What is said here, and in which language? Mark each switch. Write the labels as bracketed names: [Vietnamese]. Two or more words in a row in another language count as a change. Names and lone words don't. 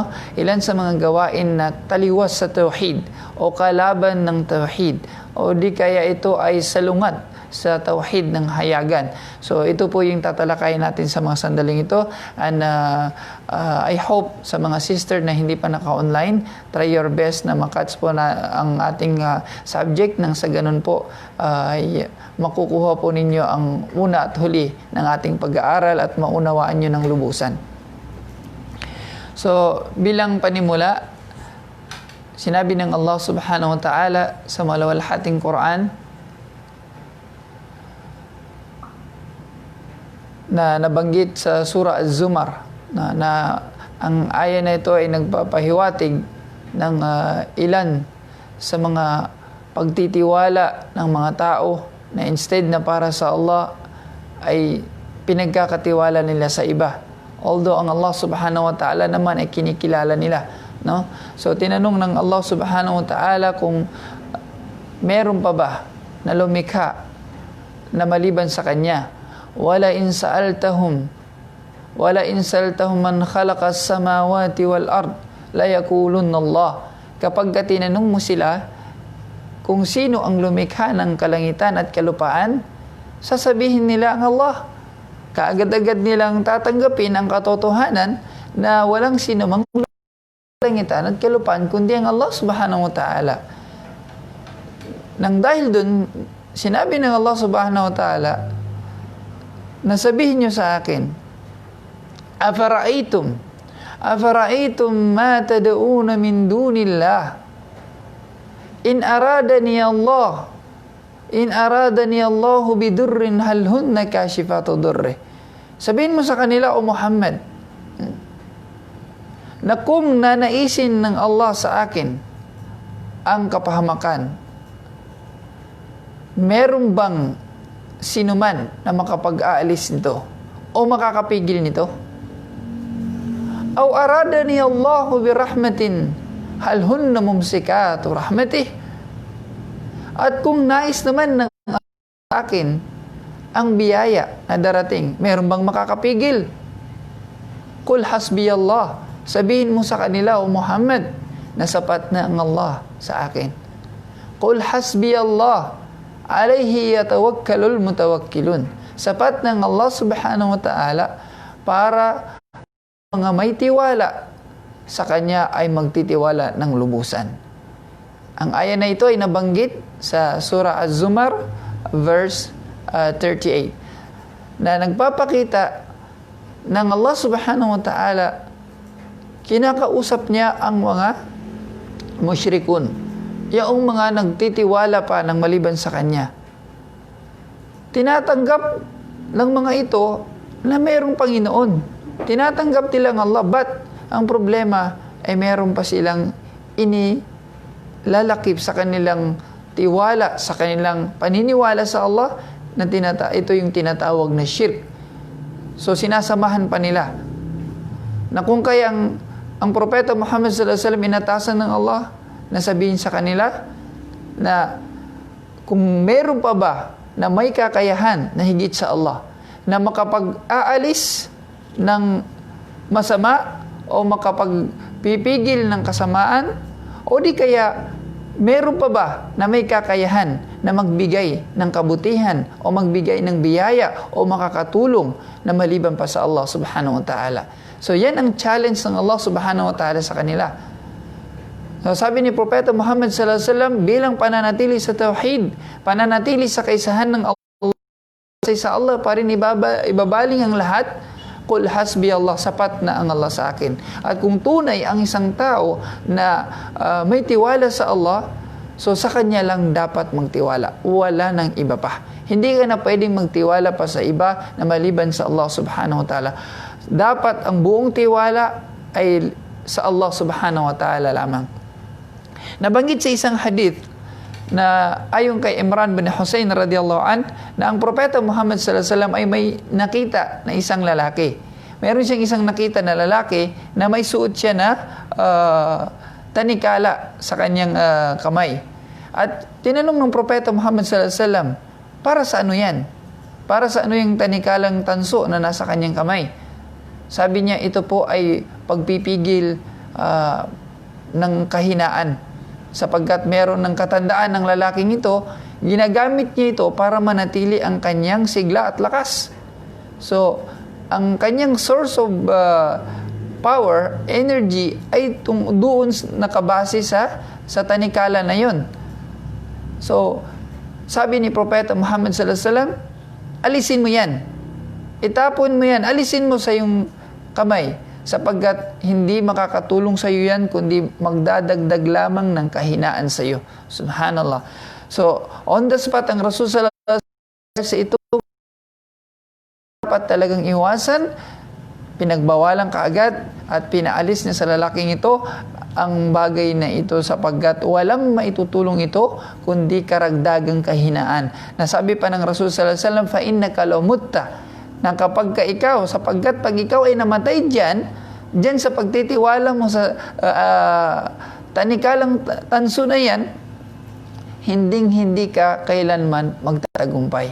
[Filipino] Ilan sa mga gawain na taliwas sa tauhid o kalaban ng tauhid, o di kaya ito ay salungat sa tauhid ng hayagan. So ito po yung tatalakayin natin sa mga sandaling ito. [English] And I hope [Filipino] sa mga sister na hindi pa naka-online, [English] try your best [Filipino] na makatch po na ang ating subject, nang sa ganun po ay makukuha po ninyo ang una at huli ng ating pag-aaral at maunawaan nyo ng lubusan. So bilang panimula, sinabi ng Allah [Arabic] سبحانه وتعالى [Filipino] sa malawalhating Quran na nabanggit sa Surah Az-Zumar, na ang aya na ito ay nagpapahiwatig ng ilan sa mga pagtitiwala ng mga tao na instead na para sa Allah ay pinagkakatiwala nila sa iba. Although ang Allah [Arabic] سبحانه وتعالى [Filipino] naman ay kinikilala nila, no? So tinanong ng Allah [Arabic] سبحانه وتعالى [Filipino] kung meron pa ba na lumikha na maliban sa Kanya. [Arabic] ولئن سألتهم من خلق السماوات والأرض ليقولن الله. [Filipino] Kapag tinanong mo sila kung sino ang lumikha ng kalangitan at kalupaan, sasabihin nila ang Allah. Kaagad-agad nilang tatanggapin ang katotohanan na walang sinumang langitan at kalupaan kundi ang Allah [Arabic] سبحانه وتعالى. [Filipino] Nang dahil dun, sinabi ng Allah [Arabic] سبحانه وتعالى, [Filipino] na sabihin nyo sa akin, [Arabic] أفرأيتم ما تدعون من دون الله إن أرادني الله بضر هل هن كاشفات ضره. [Filipino] Sabihin mo sa kanila, O Muhammad, na kung nanaisin ng Allah sa akin ang kapahamakan, meron bang sinuman na makapag-aalis nito o makakapigil nito? [Arabic] أو أرادني الله برحمة هل هن ممسكات رحمته. [Filipino] At kung nais naman ng akin ang biyaya na darating, meron bang makakapigil? [Arabic] قل حسبي الله. [Filipino] Sabihin mo sa kanila, O Muhammad, na sapat na ang Allah sa akin. [Arabic] قل حسبي الله عليه يتوكل المتوكلون. [Filipino] Sapat na ang Allah [Arabic] سبحانه وتعالى [Filipino] para mga may tiwala sa Kanya ay magtitiwala ng lubusan. Ang aya na ito ay nabanggit sa Surah Az-Zumar, verse 38, na nagpapakita ng Allah [Arabic] سبحانه وتعالى, [Filipino] kinakausap niya ang mga musyrikun, yung mga nagtitiwala pa ng maliban sa Kanya. Tinatanggap ng mga ito na mayroong Panginoon. Tinatanggap nilang Allah, but ang problema ay mayroon pa silang inilalakip sa kanilang tiwala, sa kanilang paniniwala sa Allah, na ito yung tinatawag na shirk. So sinasamahan pa nila na kung kayang ang propeta Muhammad [Arabic] صلى الله عليه وسلم [Filipino] inatasan ng Allah na sabihin sa kanila na kung meron pa ba na may kakayahan na higit sa Allah na makapag-aalis ng masama o makapagpipigil ng kasamaan, o di kaya meron pa ba na may kakayahan na magbigay ng kabutihan o magbigay ng biyaya o makakatulong na maliban pa sa Allah [Arabic] سبحانه وتعالى. [Filipino] So yan ang challenge ng Allah [Arabic] سبحانه وتعالى [Filipino] sa kanila. So sabi ni Propeta Muhammad [Arabic] صلى الله عليه وسلم, [Filipino] bilang pananatili sa tauhid, pananatili sa kaisahan ng Allah, sa Allah pa rin ibabaling ang lahat. [Arabic] قل حسبي الله, [Filipino] sapat na ang Allah sa akin. At kung tunay ang isang tao na may tiwala sa Allah, so sa Kanya lang dapat magtiwala. Wala nang iba pa. Hindi ka na pwedeng magtiwala pa sa iba na maliban sa Allah [Arabic] سبحانه وتعالى. [Filipino] Dapat ang buong tiwala ay sa Allah [Arabic] سبحانه وتعالى [Filipino] lamang. Nabanggit sa isang hadith na ayon kay Imran bin Hussein [Arabic] رضي الله عن, [Filipino] na ang propeta Muhammad [Arabic] صلى الله عليه وسلم [Filipino] ay may nakita na isang lalaki. Meron siyang isang nakita na lalaki na may suot siya na tanikala sa kanyang kamay. At tinanong ng propeta Muhammad [Arabic] صلى الله عليه وسلم, [Filipino] para sa ano yan? Para sa ano yung tanikalang tanso na nasa kanyang kamay? Sabi niya, ito po ay pagpipigil ng kahinaan. Sapagkat meron ng katandaan ng lalaking ito, ginagamit niya ito para manatili ang kanyang sigla at lakas. So, ang kanyang [English] source of power, [Filipino] energy, ay doon nakabase sa tanikala na yon. So, sabi ni Propeta Muhammad [Arabic] صلى الله عليه وسلم, [Filipino] alisin mo yan. Itapon mo yan. Alisin mo sa iyong kamay. Sapagkat hindi makakatulong sa iyo yan, kundi magdadagdag lamang ng kahinaan sa iyo. Subhanallah. So, [English] on the spot, [Filipino] ang Rasul [Arabic] صلى الله عليه وسلم [Filipino] sa ito, dapat talagang iwasan, pinagbawalan kaagad, at pinaalis niya sa lalaking ito ang bagay na ito, sapagkat walang maitutulong ito, kundi karagdagang kahinaan. Nasabi pa ng Rasul [Arabic] صلى الله عليه وسلم, فإنك لو مت, [Filipino] na kapag ka ikaw, sapagkat pag ikaw ay namatay dyan sa pagtitiwala mo sa tanikalang tanso na yan, hindi ka kailanman magtatagumpay.